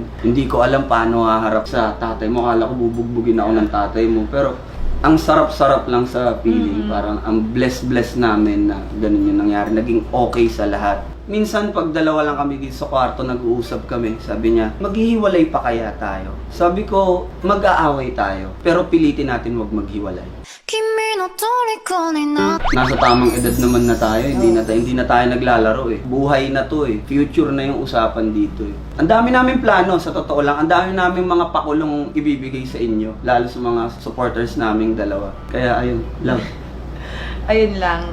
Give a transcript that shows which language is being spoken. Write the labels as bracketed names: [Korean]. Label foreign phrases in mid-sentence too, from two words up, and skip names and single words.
[Filipino] Hindi ko alam paano haharap sa tatay mo, akala ko bubugbugin ako ng tatay mo, pero ang sarap-sarap lang sa feeling. Parang ang bless namin na ganun yung nangyari. Naging okay sa lahat. Minsan pag dalawa lang kami dito sa kwarto, nag-uusap kami. Sabi niya, maghihiwalay pa kaya tayo? Sabi ko, mag-aaway tayo. Pero pilitin natin wag maghiwalay. [Japanese] の虜になって [Filipino] Nasa tamang edad naman na tayo, hindi na tayo naglalaro eh. Buhay na to eh. Future na yung usapan dito eh. Ang dami namin plano, sa totoo lang. Ang dami namin mga pakulong ibibigay sa inyo. Lalo sa mga supporters naming dalawa. Kaya ayun, love. Ayun lang.